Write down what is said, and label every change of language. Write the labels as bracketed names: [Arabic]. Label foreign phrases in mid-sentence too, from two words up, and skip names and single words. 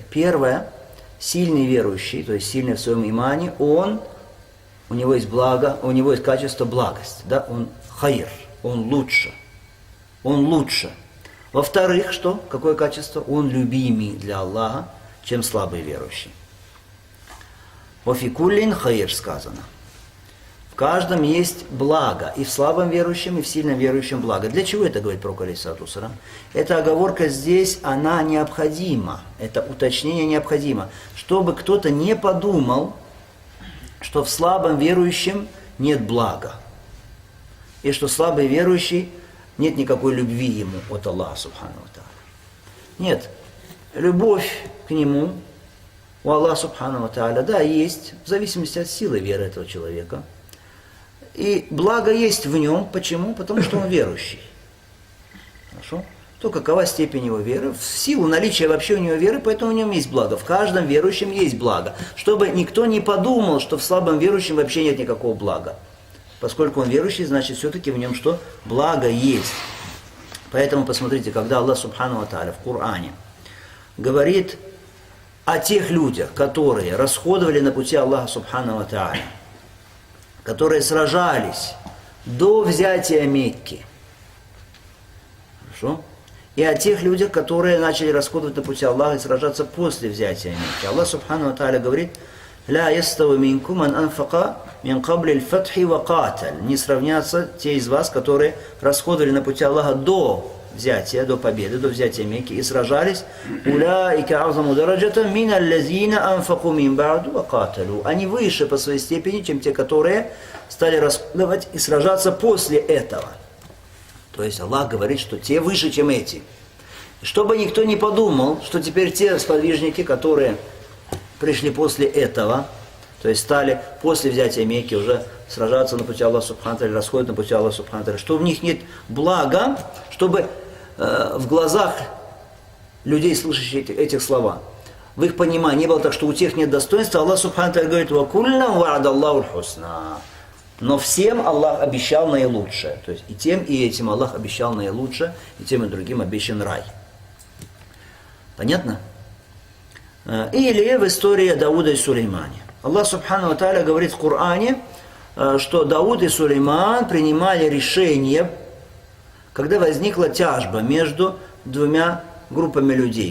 [Russian] Первое: сильный верующий, то есть сильный в своем имане, у него есть благо, у него есть качество благость, да? Он хайр, он лучше. Он лучше. Во-вторых, что? Какое качество? Он любимый для Аллаха, чем слабый верующий. [Arabic] «وفي كل خير» сказано. [Russian] В каждом есть благо, и в слабом верующем, и в сильном верующем благо. Для чего это говорит пророк [Arabic] عليه الصلاة والسلام? [Russian] Эта оговорка здесь, она необходима. Это уточнение необходимо. Чтобы кто-то не подумал, что в слабом верующем нет блага. И что слабый верующий, нет никакой любви ему от Аллаха [Arabic] سبحانه وتعالى. [Russian] Нет. Любовь к нему у Аллаха [Arabic] سبحانه وتعالى, [Russian] да, есть, в зависимости от силы веры этого человека. И благо есть в нем. Почему? Потому что он верующий. Хорошо? То какова степень его веры? В силу наличия вообще у него веры, поэтому в нем есть благо. В каждом верующем есть благо. Чтобы никто не подумал, что в слабом верующем вообще нет никакого блага. Поскольку он верующий, значит все-таки в нем что? Благо есть. Поэтому посмотрите, когда Аллах [Arabic] سبحانه وتعالى [Russian] в Коране говорит о тех людях, которые расходовали на пути Аллаха [Arabic] سبحانه وتعالى, [Russian] которые сражались до взятия Мекки. Хорошо? И о тех людях, которые начали расходовать на пути Аллаха и сражаться после взятия Мекки. [Arabic] الله سبحانه وتعالى говорит: «لا يستوي منكم من أنفق من قبل الفتح وقاتل. [Russian] Не сравнятся те из вас, которые расходовали на пути Аллаха до взятия, до победы, до взятия Мекки и сражались. [Arabic] أولئك أعظم درجة من الذين أنفقوا من بعد وقاتلوا. [Russian] Они выше по своей степени, чем те, которые стали расходовать и сражаться после этого. То есть Аллах говорит, что те выше, чем эти. Чтобы никто не подумал, что теперь те сподвижники, которые пришли после этого, то есть стали после взятия Мекки уже сражаться на пути Аллаха [Arabic] سبحانه تعالى, [Russian] расходят на пути Аллаха [Arabic] سبحانه تعالى, [Russian] что в них нет блага, чтобы в глазах людей, слышащих этих слова, в их понимании не было так, что у тех нет достоинства. [Arabic] الله سبحانه تعالى говорит: «وكلا وعد الله الحسنى». [Russian] Но всем Аллах обещал наилучшее. То есть и тем, и этим Аллах обещал наилучшее, и тем, и другим обещан рай. Понятно? Или в истории Дауда и Сулеймана. Аллах [Arabic] سبحانه تعالى [Russian] говорит в Коране, что Дауд и Сулейман принимали решение, когда возникла тяжба между двумя группами людей.